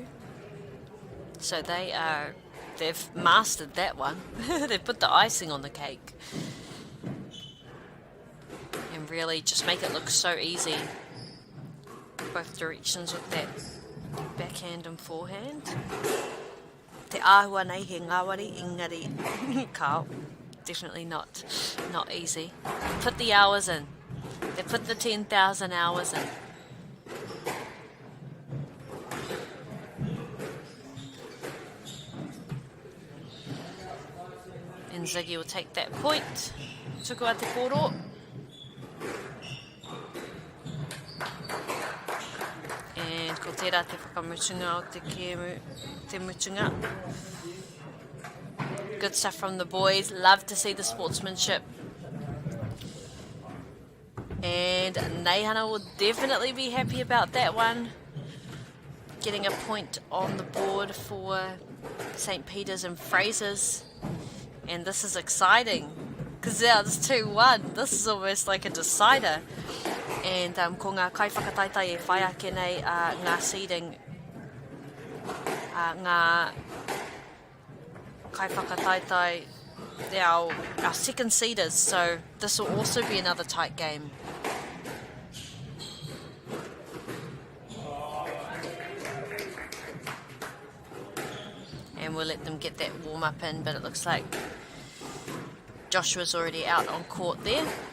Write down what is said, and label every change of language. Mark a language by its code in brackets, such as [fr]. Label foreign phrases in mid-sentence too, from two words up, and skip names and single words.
[en] So they've mastered that one. They've put the icing on the cake and really just make it look so easy both directions with that backhand and forehand. [mi] Te āhua nei he ngāwari ingari kao. [en] Definitely not easy. They put the hours in. They put the 10,000 hours in. And Ziggy will take that point. [mi] Tuku a te koro. And ko tērā te whakamutunga o te mutunga. [en] Good stuff from the boys. Love to see the sportsmanship. And Neihana will definitely be happy about that one. Getting a point on the board for St. Peter's and Fraser's. And this is exciting, because now it's 2-1. This is almost like a decider. [mi] And ko ngā kaiwhakataitai e whai ake nei ngā seeding, ngā kaiwhakataitai, [en] they're our second seeders, so this will also be another tight game. And we'll let them get that warm up in, but it looks like Joshua's already out on court there.